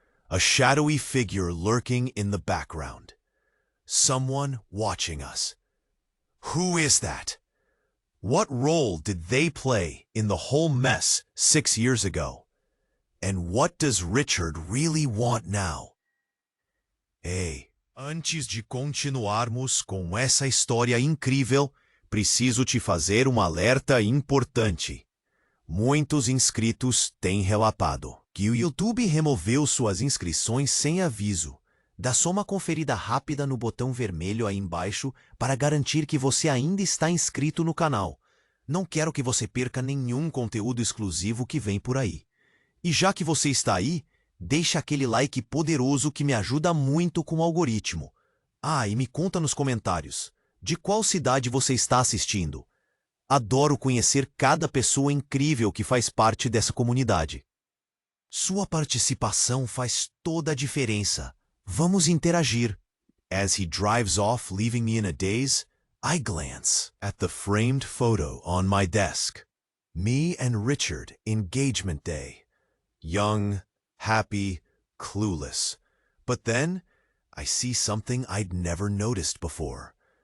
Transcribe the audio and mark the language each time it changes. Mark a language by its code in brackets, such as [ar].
[en] A shadowy figure lurking in the background. Someone watching us. Who is that? What role did they play in the whole mess 6 years ago? And what does Richard really want now? [pt] Ei, antes de continuarmos com essa história incrível, preciso te fazer um alerta importante. Muitos inscritos têm relatado que o YouTube removeu suas inscrições sem aviso. Dá só uma conferida rápida no botão vermelho aí embaixo para garantir que você ainda está inscrito no canal. Não quero que você perca nenhum conteúdo exclusivo que vem por aí. E já que você está aí, deixa aquele like poderoso que me ajuda muito com o algoritmo. Ah, e me conta nos comentários, de qual cidade você está assistindo? Adoro conhecer cada pessoa incrível que faz parte dessa comunidade. Sua participação faz toda a diferença. Vamos interagir. [en] As he drives off, leaving me in a daze, I glance at the framed photo on my desk. Me and Richard, engagement day. Young, happy, clueless. But then, I see something I'd never noticed before.